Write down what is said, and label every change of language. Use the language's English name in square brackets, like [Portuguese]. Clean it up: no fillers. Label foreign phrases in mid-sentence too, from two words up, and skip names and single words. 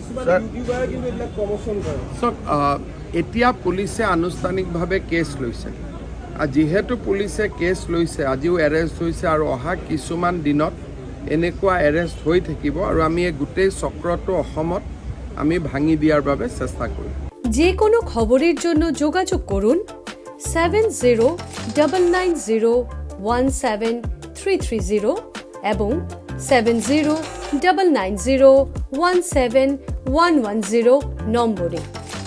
[Assamese] চক এতিয়া পুলিচে আনুষ্ঠানিকভাৱে কেছ লৈছে। যিহেতু পুলিচে কেছ লৈছে, আজিও এৰেষ্ট হৈছে আৰু অহা কিছুমান দিনত এনেকুৱা এৰেষ্ট হৈ থাকিব আৰু আমি এই গোটেই চক্ৰটো অসমত আমি ভাঙি দিয়াৰ বাবে চেষ্টা কৰিম। [Bangla] যে কোনো খবরের জন্য যোগাযোগ করুন 7099017330 এবং 7099017110 নম্বরে।